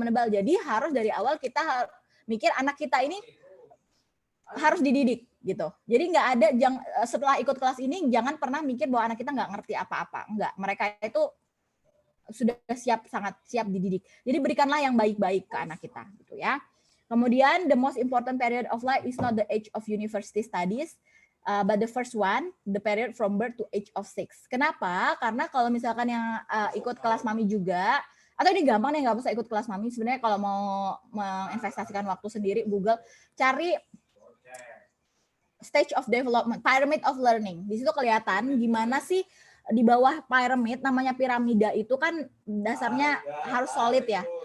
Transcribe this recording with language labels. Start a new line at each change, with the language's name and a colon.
Indonesian: Jadi harus dari awal kita mikir anak kita ini harus dididik gitu. Jadi nggak ada setelah ikut kelas ini jangan pernah mikir bahwa anak kita nggak ngerti apa-apa. Enggak, mereka itu sudah sangat siap dididik. Jadi berikanlah yang baik-baik ke anak kita gitu ya. Kemudian
English: the most important period of life is not the age of university studies, but the first one, the period from birth to age of 6.
Indonesian: Kenapa? Karena kalau misalkan yang ikut kelas mami juga, atau ini gampang nih nggak usah ikut kelas mami. Sebenarnya kalau mau menginvestasikan waktu sendiri, Google cari
English: stage of development, pyramid of learning.
Indonesian: Di situ kelihatan gimana sih di bawah pyramid, namanya piramida itu kan dasarnya harus solid ya.